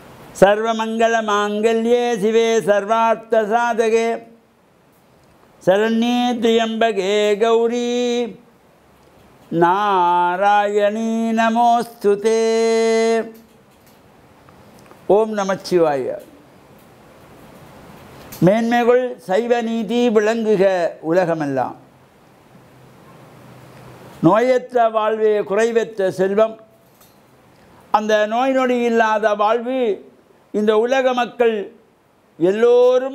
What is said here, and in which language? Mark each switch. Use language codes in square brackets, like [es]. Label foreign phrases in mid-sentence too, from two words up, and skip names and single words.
[sa] सर्वमङ्गलमाङ्गल्ये शिवे सर्वार्थसाधके शरण्ये त्र्यम्बके गौरी नारायणी नमोस्तुते. ओम् नमः शिवाय. [ta] மேன்மைகள் சைவ நீதி விளங்குக உலகமெல்லாம். நோயற்ற வாழ்வே குறைவற்ற செல்வம். அந்த நோய் நொடி இல்லாத வாழ்வு இந்த உலக மக்கள் எல்லோரும்